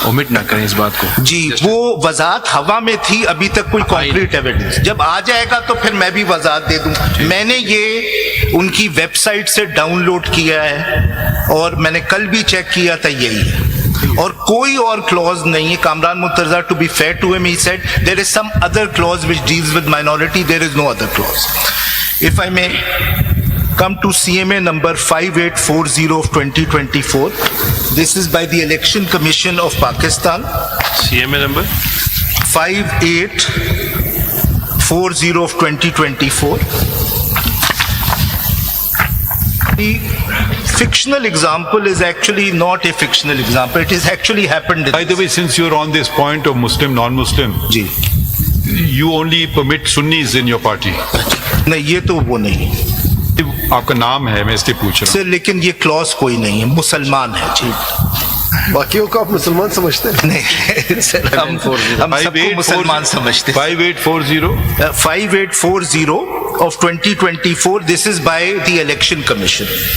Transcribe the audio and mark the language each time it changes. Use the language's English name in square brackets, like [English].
[Urdu] Omit نہ کریں اس بات کو. جی وہ وضاحت ہوا میں تھی, ابھی تک کوئی کانکریٹ ایویڈنس. جب آ جائے گا تو پھر میں بھی وضاحت دے دوں. میں نے یہ ان کی ویب سائٹ سے ڈاؤن لوڈ کیا ہے اور میں نے کل بھی چیک کیا تھا, یہی ہے, اور کوئی اور clause نہیں ہے. [English] Kamran Murtaza, to be fair to him, he said there is some other clause which deals with minority. There is no other clause. If I may come to CMA number 5840 of 2024. This is by the Election Commission of Pakistan. CMA number 5840 of 2024. The fictional example is actually not a fictional example. It has actually happened. By the way, since you're on this point of Muslim, non-Muslim, [Urdu] جی [English] you only permit Sunnis in your party. [Urdu] نہیں, یہ تو وہ نہیں آپ کا نام ہے, میں اس لیے پوچھ رہا ہوں. سر, لیکن یہ کلوز کوئی نہیں ہے, مسلمان ہے. جی باقیوں کو آپ مسلمان سمجھتے ہیں؟ نہیں سر, ہم سب کو مسلمان سمجھتے ہیں. [English] 5840 5840 of 2024. This is by the Election Commission.